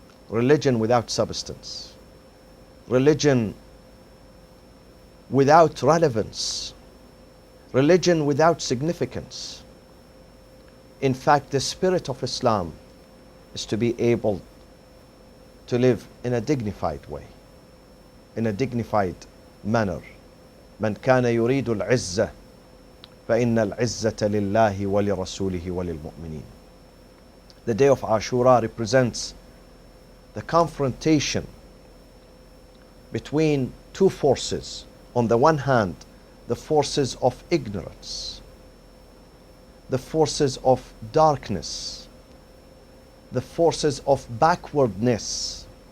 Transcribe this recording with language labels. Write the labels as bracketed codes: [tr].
[en] Religion without substance. Religion without relevance. Religion without significance. In fact, the spirit of Islam is to be able to live in a dignified way, in a dignified manner. [ar] من كان يريد العزة فإن العزة لله ولرسوله وللمؤمنين. [en] The day of Ashura represents the confrontation between two forces. On the one hand, the forces of ignorance, the forces of darkness, the forces of backwardness,